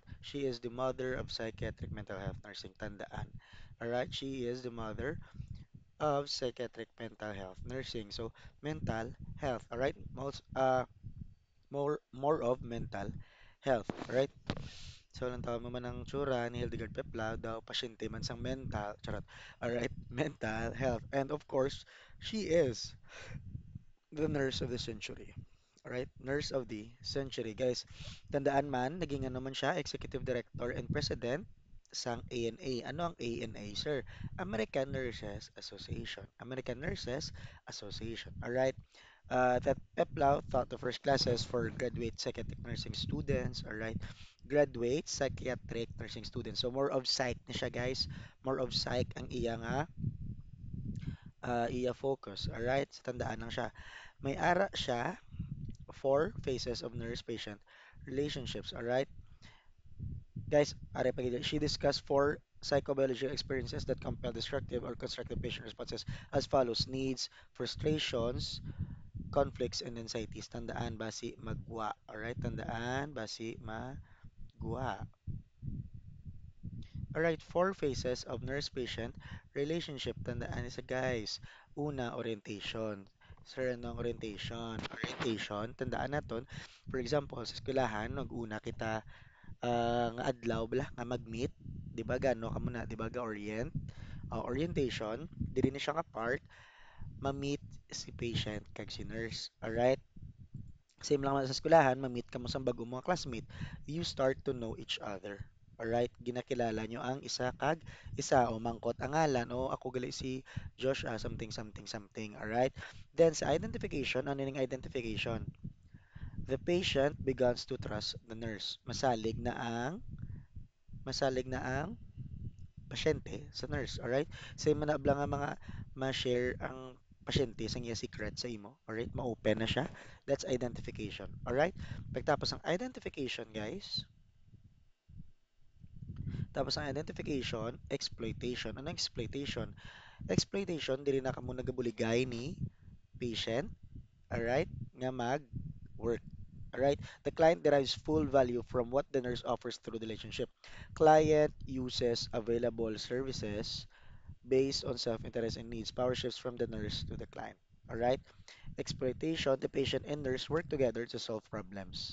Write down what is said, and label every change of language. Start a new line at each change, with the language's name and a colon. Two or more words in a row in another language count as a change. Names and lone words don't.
English: She is the mother of psychiatric mental health nursing.
Filipino: Tandaan.
English: Alright, she is the mother of psychiatric mental health nursing. So, mental health. Alright, more of mental health. Alright? So,
Hiligaynon: lang tawag mo man ang tsura ni Hildegard Peplau daw, pasyente man sang mental, charot.
English: Alright, mental health. And of course, she is the nurse of the century. Alright, nurse of the century. Guys,
Hiligaynon: tandaan man, naging ano man siya,
English: executive director and president
Hiligaynon: sang ANA. Ano ang ANA, sir?
English: American Nurses Association. American Nurses Association. Alright, that Peplau taught the first classes for graduate psychiatric nursing students, alright? Graduate psychiatric nursing students. So more of psych
Hiligaynon: na siya,
English: guys. More of psych
Hiligaynon: ang iya
English: focus, alright? So
Hiligaynon: tandaan lang siya. May ara siya
English: four phases of nurse-patient relationships, alright? Guys, are pa she discussed four psychobiological experiences that compel destructive or constructive patient responses as follows: needs, frustrations, conflicts, and anxieties.
Hiligaynon: Tandaan, basi magwa. Alright, tandaan, basi magwa.
English: Alright, four phases of nurse-patient relationship.
Hiligaynon: Tandaan isa guys. Una, orientation. Sir, anong orientation? Orientation, tandaan naton. For example, sa eskwelahan, nag-una kita nga adlaw bala nga mag-meet. Di ba gano ka muna, di ba ga-orient? Orientation, dili ni siya nga part, ma-meet si patient kag si nurse. Alright? Same lang naman sa eskwelahan, ma-meet ka mo sa bagong mga classmate,
English: you start to know each other. Alright?
Hiligaynon: Ginakilala nyo ang isa kag isa o mangkot ang ngalan o ako gali si Josh
English: something something something.
Hiligaynon: Alright? Then sa identification, ano yung identification?
English: The patient begins to trust the nurse.
Hiligaynon: Masalig na ang pasyente sa nurse.
English: Alright?
Hiligaynon: Same man na nga mga ma-share ang pasyente sa iya secret sa imo.
English: Alright?
Hiligaynon: Ma-open na siya.
English: That's identification. Alright?
Hiligaynon: Pagtapos ng identification, guys, tapos ang identification, exploitation. Ano exploitation? Exploitation, dili na kamo nagabuligay ni patient, alright, nga mag-work.
English: Alright? The client derives full value from what the nurse offers through the relationship. Client uses available services based on self-interest and needs. Power shifts from the nurse to the client. Alright? Exploitation, the patient and nurse work together to solve problems.